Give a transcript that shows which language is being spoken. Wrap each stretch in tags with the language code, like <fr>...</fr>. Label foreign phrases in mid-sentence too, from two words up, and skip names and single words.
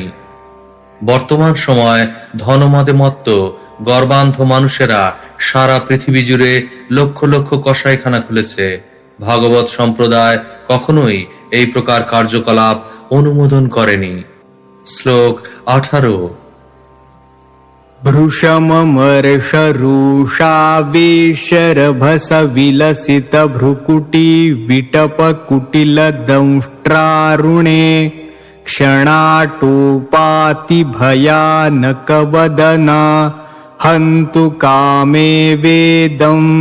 <bn>বর্তমান সময় ধনমদে মত্ত গর্বান্ধ মানুষেরা সারা পৃথিবী জুড়ে লক্ষ লক্ষ কসাইখানা খুলেছে। ভাগবত সম্প্রদায় কখনোই এই প্রকার কার্যকলাপ অনুমোদন করেনি। শ্লোক 18।</bn> <sa>भृशममर्षरुषावेशरभस विलसित भ्रुकुटी विटप कुटिल दंष्ट्रारुणे क्षणाटोपाति भयानक वदना हन्तु कामे वेदं</sa>